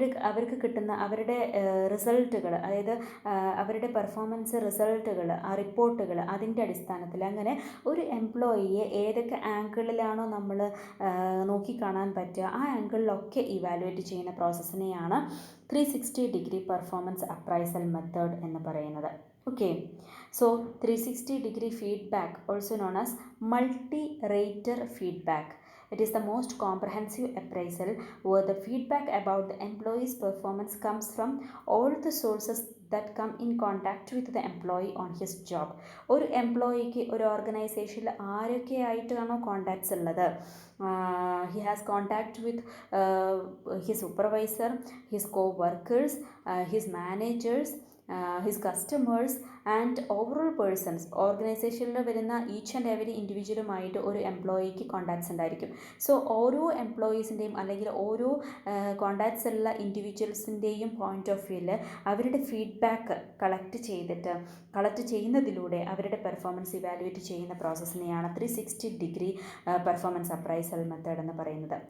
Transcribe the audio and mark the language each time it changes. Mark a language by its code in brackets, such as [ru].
[ml] അവർക്ക് കിട്ടുന്ന അവരുടെ റിസൾട്ടുകൾ, അതായത് അവരുടെ പെർഫോമൻസ് റിസൾട്ടുകൾ, ആ റിപ്പോർട്ടുകൾ, അതിൻ്റെ അടിസ്ഥാനത്തിൽ അങ്ങനെ ഒരു എംപ്ലോയിയെ ഏതൊക്കെ ആംഗിളിലാണോ നമ്മൾ നോക്കിക്കാണാൻ പറ്റുക ആ ആംഗിളിലൊക്കെ ഇവാലുവേറ്റ് ചെയ്യുന്ന പ്രോസസ്സിനെയാണ് 360 പെർഫോമൻസ് അപ്രൈസൽ മെത്തേഡ് എന്ന് പറയുന്നത്. [en] Okay, so 360 feedback, also known as multi rater feedback. It is the most comprehensive appraisal where the feedback about the employee's performance comes from all the sources that come in contact with the employee on his job. [ml] ഒരു എംപ്ലോയിക്ക് ഒരു ഓർഗനൈസേഷനിൽ ആരൊക്കെ ആയിട്ടാണോ contacts ഉള്ളത്, [en] he has contact with his supervisor, his co-workers, his managers, his customers and overall persons. [ml] ഓർഗനൈസേഷനിൽ വരുന്ന each and every ഇൻഡിവിജ്വലുമായിട്ട് ഒരു എംപ്ലോയിക്ക് contacts ഉണ്ടായിരിക്കും. സോ ഓരോ എംപ്ലോയീസിൻ്റെയും അല്ലെങ്കിൽ ഓരോ കോണ്ടാക്ട്സ് ഉള്ള ഇൻഡിവിജ്വൽസിൻ്റെയും പോയിൻ്റ് ഓഫ് വ്യൂവിൽ അവരുടെ ഫീഡ്ബാക്ക് കളക്ട് ചെയ്യുന്നതിലൂടെ അവരുടെ പെർഫോമൻസ് ഇവാലുവേറ്റ് ചെയ്യുന്ന പ്രോസസ്സിനെയാണ് 360 പെർഫോമൻസ് അപ്രൈസൽ മെത്തേഡ് എന്ന് പറയുന്നത്.